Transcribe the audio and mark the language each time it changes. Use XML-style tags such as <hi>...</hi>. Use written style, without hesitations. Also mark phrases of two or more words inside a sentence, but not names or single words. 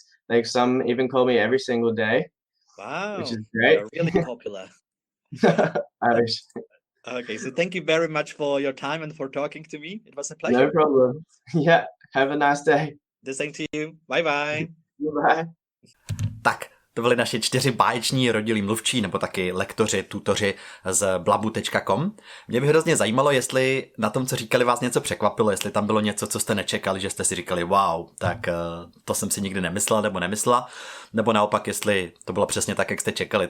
<en>Like, some even call me every single day. Wow, which is great. You're really popular. I wish. Okay, so thank you very much for your time and for talking to me. It was a pleasure. No problem. Yeah, have a nice day. The same to you. Bye bye. Bye.</en> <cs>Tak, To byli naši 4 báječní rodilí mluvčí, nebo taky lektoři, tutoři z blabu.com. Mě by hrozně zajímalo, jestli na tom, co říkali, vás něco překvapilo, jestli tam bylo něco, co jste nečekali, že jste si říkali wow, tak to jsem si nikdy nemyslel nebo nemyslela, nebo naopak, jestli to bylo přesně tak, jak jste čekali.</cs>